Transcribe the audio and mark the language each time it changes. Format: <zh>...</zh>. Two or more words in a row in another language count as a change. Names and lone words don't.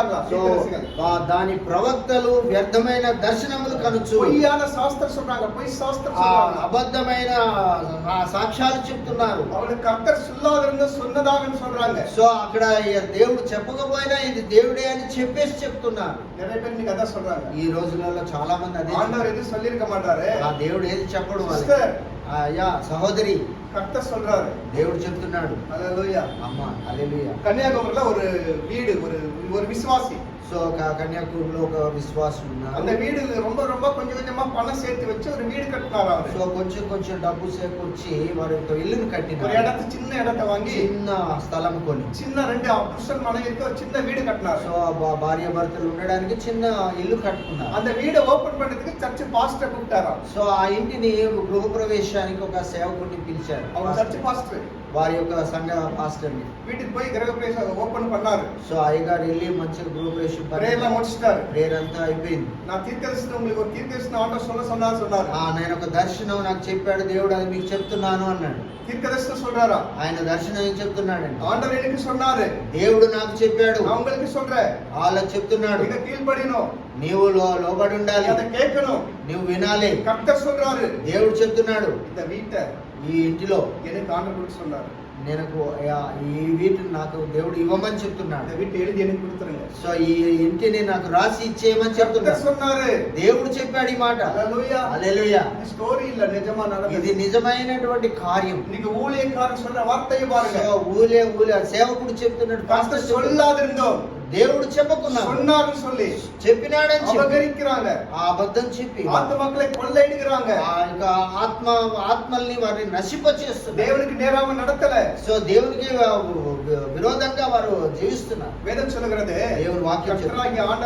<ta>கண்டாங்களா</ta> <te>సో దాని ప్రవక్తలు వ్యర్థమైన దర్శనములు కనుచు</te> <ta>பொய்யான சாஸ்திரம் சொல்றாங்க, பொய் சாஸ்திரம் ఆ சொல்றாங்க.</ta> <te>అబద్ధమైన సాక్ష్యాలు చెప్తున్నారు.</te> <ta>அவளுக்கு கர்த்தர் சொல்லாதிருந்த சொன்னதாகன்னு சொல்றாங்க.</ta> <te>సో అక్కడ దేవుడు చెప్పకపోయినా ఇది దేవుడే అని చెప్పేసి చెప్తున్నారు.</te> <ta>நிறைய பேர் இன்னைக்கு அதான் சொல்றாங்க.</ta> <te>ఈ రోజులలో చాలా మంది అదే</te> <ta>ஆண்டவர் எதுவும் சொல்லிருக்க மாட்டாரு.</ta> <te>ఆ దేవుడు ఏది చెప్పడు వాళ్ళకి. సిస్టర్, యా సహోదరి,</te> <ta>கர்த்தர் சொல்றாரு.</ta> <te>దేవుడు చెప్తున్నాడు. హల్లెలూయా. అమ్మా హల్లెలూయా.</te> <ta>கன்னியாகுமரியில ஒரு வீடு, ஒரு விசுவாசி.</ta> <te>సో కన్యాకుమారిలో ఒక విశ్వాసం ఉన్నారు.</te> <ta>அந்த வீடு ரொம்ப ரொம்ப கொஞ்சம் கொஞ்சமா பணம் சேர்த்து வச்சு ஒரு வீடு கட்டினாரு அவரு.</ta> <te>సో కొంచెం కొంచెం డబ్బు సేకూర్చి వారి యొక్క ఇల్లును</te> <ta>ஒரு</ta> <te>కట్టినారు.</te> <ta>இடத்து சின்ன இடத்தை வாங்கி</ta> <te>చిన్న స్థలం కొని,</te> <ta>சின்ன ரெண்டு புருஷன் மனைவிக்கு ஒரு சின்ன வீடு கட்டினாரு.</ta> <te>సో భార్య భర్తలు ఉండడానికి చిన్న ఇల్లు కట్టుకున్నారు.</te> <ta>அந்த வீடை ஓபன் பண்றதுக்கு</ta> <en>church pastor</en> <ta>கூப்பிட்டாராம்.</ta> <te>సో ఆ ఇంటిని గృహప్రవేశానికి ఒక సేవకుడిని పిలిచారు.</te> <ta>அவர்</ta> <en>church pastor</en> <te>వారి యొక్క సంఘ పాస్టర్ని.</te> <ta>வீட்டுக்கு போய் கிரகப்பிரவேசம் ஓபன் பண்ணாரு.</ta> <te>సో అయ్యగారు వెళ్ళి మంచిగా గృహప్రవేశం</te> <ta>பிரேயர்லாம் முடிச்சிட்டாரு.</ta> <te>ప్రేయర్ అంతా అయిపోయింది.</te> <ta>நான் தீர்க்கதரிசனம் உங்களுக்கு ஒரு தீர்க்கதரிசனம் ஆண்டவர் சொன்னாரு.</ta> <te>నేను ఒక దర్శనం నాకు చెప్పాడు దేవుడు, అది మీకు చెప్తున్నాను అన్నాడు.</te> <ta>தீர்க்கதரிசனம் சொல்றாரா?</ta> <te>ఆయన దర్శనం ఏం చెప్తున్నాడండి?</te> <ta>ஆண்டவர் எனக்கு சொன்னாரு,</ta> <te>దేవుడు నాకు చెప్పాడు,</te> <ta>நான் உங்களுக்கு சொல்றேன்,</ta> <te>వాళ్ళకి చెప్తున్నాడు.</te> <ta>நீங்க கீழ்ப்படியணும்,</ta> <te>నీవు లోబడి ఉండాలి,</te> <ta>அதை கேட்கணும்.</ta> <te>నువ్వు వినాలి.</te> <ta>கர்த்தர் சொல்றாரு,</ta> <te>దేవుడు చెప్తున్నాడు,</te> <ta>இந்த வீட்டை</ta> <te>ఈ ఇంటిలో</te> <ta>எனக்கு ஆண்டவர் கொடுக்க சொன்னாரு.</ta> <te>నేను ఈ వీటిని నాకు దేవుడు ఇవ్వమని చెప్తున్నాడు.</te> <ta>இந்த வீட்டை எழுதி எனக்கு கொடுத்துருங்க.</ta> <te>సో ఈ ఇంటిని నాకు రాసి ఇచ్చేయమని చెప్తున్నాడు.</te> <ta>சொன்னாரு,</ta> <te>దేవుడు చెప్పాడు ఈ మాట. హల్లెలూయా. హల్లెలూయా.</te> <ta>இது ஸ்டோரி இல்ல, நிஜமா</ta> <te>ఇది</te> <ta>நடந்தது.</ta> <te>నిజమైనటువంటి కార్యం.</te> <ta>நீங்க ஊழியக்காரன் சொல்ற வார்த்தையை பாருங்க.</ta> <te>సో ఊలే సేవకుడు చెప్తున్నాడు,</te> <ta>பாஸ்டர் சொல்லாதிருந்தோம்,</ta> <te>దేవుడు చెప్పకున్నాడు,</te> <ta>சொன்னாருன்னு சொல்லி</ta> <te>చెప్పినాడని చెప్పి</te> <ta>அபகரிக்கிறாங்க,</ta> <te>ఆ అబద్ధం చెప్పి</te> <ta>ஆத்துமக்களை கொள்ளையிடுகிறாங்க,</ta> <te>ఆ యొక్క ఆత్మల్ని వారిని నశింప చేస్తున్నారు.</te> <ta>தேவனுக்கு நேராம நடத்தல.</ta> <te>సో దేవునికి విరోధంగా వారు జీవిస్తున్నారు.</te> <ta>வேதம் சொல்லுகிறது,</ta> <te>దేవుని వాక్యం చెప్తుంది.</te> <ta>கர்த்தராகிய ஆண்டவர்</ta>